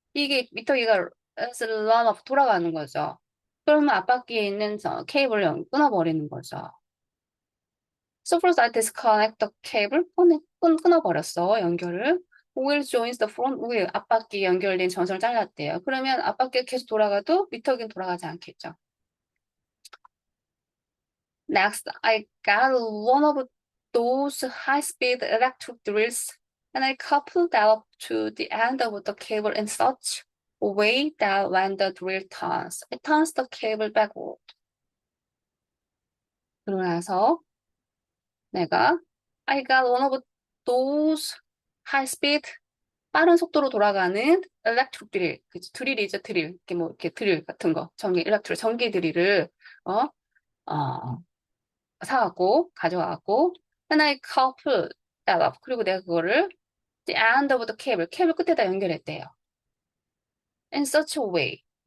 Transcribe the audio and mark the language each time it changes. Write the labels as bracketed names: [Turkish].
[Korean] 이게 미터기가 [English] run off [Korean] 돌아가는 거죠. 그러면 앞바퀴에 있는 케이블을 끊어버리는 거죠. [English] So first I disconnect the cable, [Korean] 끊어버렸어, 연결을. [English] Wheel joins the front wheel, [Korean] 앞바퀴 연결된 전선을 잘랐대요. 그러면 앞바퀴가 계속 돌아가도 미터기는 돌아가지 않겠죠. [English] Next, I got one of those high-speed electric drills and I coupled that up to the end of the cable in such a way that when the drill turns, it turns the cable backward. [Korean] 그러고 나서 내가 [English] I got one of those high-speed [Korean] 빠른 속도로 돌아가는 [English] electric drill, [Korean] 그치? 드릴이죠, 드릴. 이렇게 뭐 이렇게 드릴 같은 거, 전기 드릴을 어, 어, 사갖고 가져와갖고 [English] and I coupled that up. [Korean] 그리고 내가 그거를 [English] the end of the cable, [Korean] 케이블 끝에다 연결했대요. [English] In such a way.